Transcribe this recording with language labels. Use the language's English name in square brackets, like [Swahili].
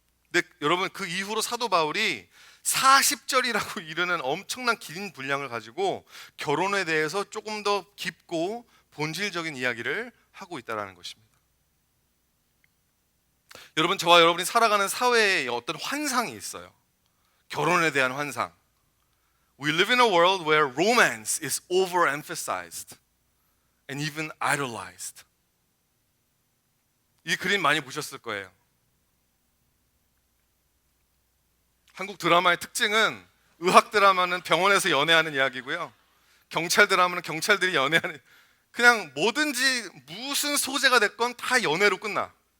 [Korean] 근데 여러분, 그 이후로 사도 바울이 40절이라고 이르는 엄청난 긴 분량을 가지고 결혼에 대해서 조금 더 깊고 본질적인 이야기를 하고 있다는 것입니다. 여러분, 저와 여러분이 살아가는 사회에 어떤 환상이 있어요. 결혼에 대한 환상. [English] We live in a world where romance is overemphasized and even idolized. [Korean] 이 그림 많이 보셨을 거예요. 한국 드라마의 특징은 의학 드라마는 병원에서 연애하는 이야기고요. 경찰 드라마는 경찰들이 연애하는, 그냥 뭐든지 무슨 소재가 됐건 다 연애로 끝나.